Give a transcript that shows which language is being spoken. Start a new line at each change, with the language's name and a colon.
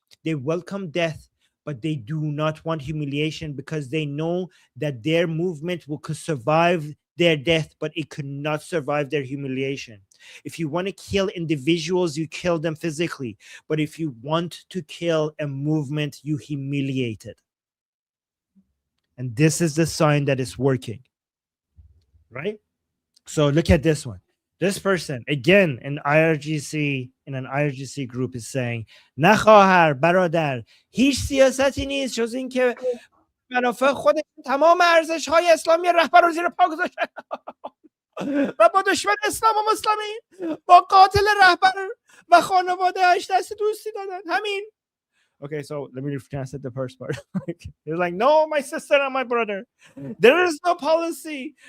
English: They welcome death, but they do not want humiliation, because they know that their movement could survive their death, but it could not survive their humiliation. If you want to kill individuals, you kill them physically. But if you want to kill a movement, you humiliate it. And this is the sign that it's working. Right? So look at this one. This person, again, in an IRGC group, is saying,
Persian: نه خواهر برادر، هیچ سیاستی نیست جز این که منافع خود تمام ارزش های اسلامی رهبر رو زیر پا گذاشته و با دشمن اسلام و مسلمین، با قاتل رهبر و خانواده‌اش دست دوستی دادن.
English: همین. Okay, so let me translate the first part. He's like, no, my sister and my brother. There is no policy.